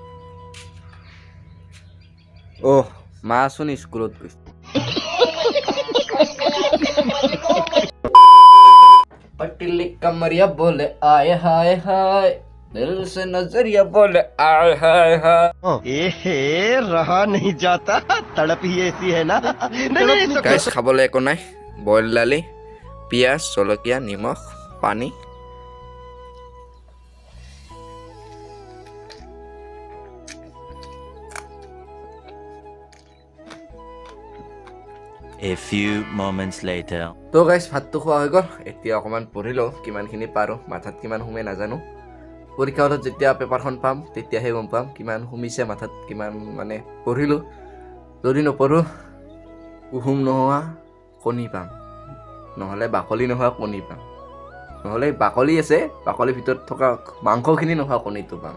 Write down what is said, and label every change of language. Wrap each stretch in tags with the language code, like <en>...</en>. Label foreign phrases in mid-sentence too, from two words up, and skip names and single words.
<as>অ' মা চোন স্কুলত গৈছে।</as> <hi>पटली कमरिया बोले आय हाय हाय, दिल से नजरिया बोले आय हाय हाय। रहा नहीं जाता, तड़प ही ऐसी है ना। नहीं</hi> <as>গাইজ খাবলৈ একো নাই, বইল দালি, পিঁয়াজ, জলকীয়া, নিমখ, পানী।</as> <en>A few moments later.</en> <as>তো গাইজ ভাতটো খোৱা হৈ গ'ল, এতিয়া অকণমান পঢ়ি লওঁ, কিমানখিনি পাৰোঁ, মাথাত কিমান সোমে নাজানো। পৰীক্ষা হলত যেতিয়া পেপাৰখন পাম তেতিয়াহে গম পাম কিমান সোমিছে মাথাত, কিমান মানে পঢ়িলোঁ। যদি নপঢ়োঁ, কুহুম নোহোৱা কণী পাম, নহ'লে বাকলি নোহোৱা কণী পাম, নহ'লে বাকলি আছে, বাকলিৰ ভিতৰত থকা মাংসখিনি নোহোৱা কণীটো পাম।</as>